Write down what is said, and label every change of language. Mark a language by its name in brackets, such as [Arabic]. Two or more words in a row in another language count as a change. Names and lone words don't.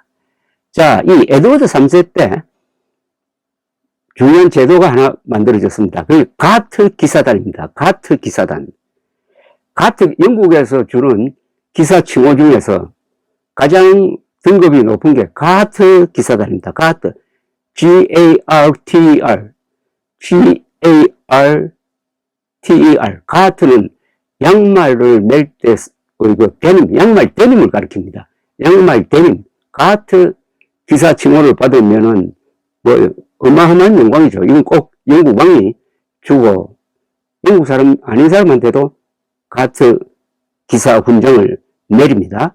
[Korean] 자, 이 에드워드 3세 때 중요한 제도가 하나 만들어졌습니다. 그게 가트 기사단입니다. 가트 기사단. 영국에서 주는 기사 칭호 중에서 가장 등급이 높은 게 가트 기사단입니다. 가트. G-A-R-T-E-R. G-A-R-T-E-R. 가트는 양말을 멜 때, 양말 데님을 가리킵니다. 양말 데님. 가트 기사 칭호를 받으면은, 뭐, 어마어마한 영광이죠. 이건 꼭 영국 왕이 주고, 영국 사람 아닌 사람한테도 가트 기사 훈장을 내립니다.